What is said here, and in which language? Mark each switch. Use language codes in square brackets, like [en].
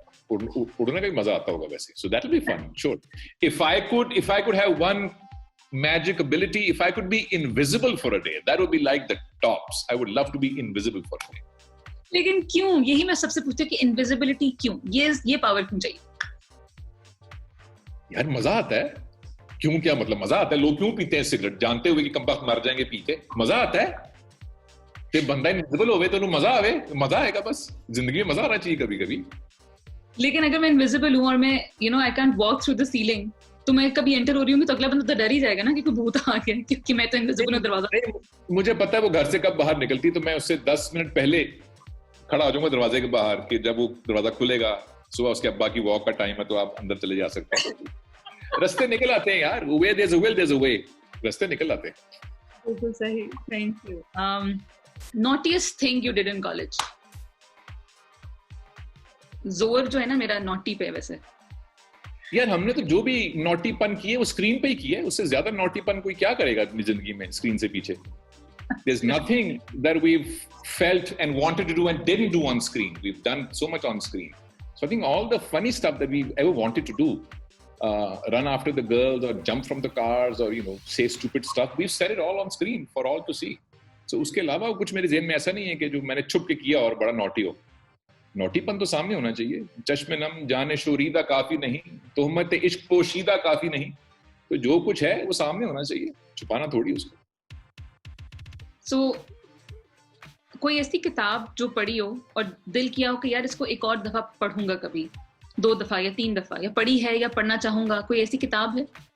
[hi] उड़ने का भी मजा आता होगा वैसे, [en] so that'll be fun, sure. If I could have one magic ability, if I could be invisible for a day, that would be like the tops. I would love to be invisible for a day. [hi] लेकिन क्यों? यही मैं सबसे पूछती हूँ कि invisibility क्यों? ये पावर क्यों चाहिए? यार मजा आता है। क्यों, क्या मतलब मजा आता है? लोग क्यों पीते हैं सिगरेट जानते हुए कि कमबख्त मर जाएंगे पी के? मजा आता है। ते बंदा इनविजिबल होवे तो मजा आवे, मजा आएगा, बस जिंदगी में मजा आना चाहिए कभी कभी। लेकिन अगर मैं इनविजिबल हूँ और मैं [en] I can't walk through the ceiling, [hi] तो मैं कभी एंटर हो रही हूँ तो अगला बंदा तो डर ही जाएगा ना कि कोई भूत आ गया, क्योंकि मैं तो इनविजिबल हूँ। दरवाजा मुझे पता है वो घर से कब बाहर निकलती, तो मैं उससे 10 मिनट पहले खड़ा हो जाऊंगा दरवाजे के बाहर कि जब वो दरवाजा खुलेगा, सुबह उसके अब्बा की वॉक का टाइम है तो आप अंदर चले जा सकते हैं। रास्ते निकल आते हैं यार, [en] where there's a will there's a way, [hi] रास्ते निकल आते हैं। बिल्कुल सही, thank you. [en] naughtiest thing you did in college? [hi] जोर जो है ना मेरा नॉटी पे वैसे। यार हमने तो जो भी नॉटीपन किए वो स्क्रीन पे ही किया है, उससे ज्यादा नॉटीपन कोई क्या करेगा अपनी जिंदगी में स्क्रीन से पीछे। [en] There's nothing that we've felt and wanted to do and didn't do on screen. We've done so much on screen. So I think all the funny stuff that we've ever wanted to do, run after the girls or jump from the cars or say stupid stuff, we've said it all on screen for all to see. [hi] So उसके अलावा कुछ मेरे ज़हन में ऐसा नहीं है कि जो मैंने छुप के किया और बड़ा नॉटी हो। नॉटीपन तो सामने होना चाहिए। चश्मे नम जाने शोरीदा काफी नहीं, तोहमत इश्क पोशीदा काफी नहीं, तो जो कुछ है वो सामने होना चाहिए, छुपाना थोड़ी उसको। So, कोई ऐसी किताब जो पढ़ी हो और दिल किया हो कि यार इसको एक और दफा पढ़ूंगा, कभी 2 दफा या 3 दफा, या पढ़ी है या पढ़ना चाहूंगा, कोई ऐसी किताब है?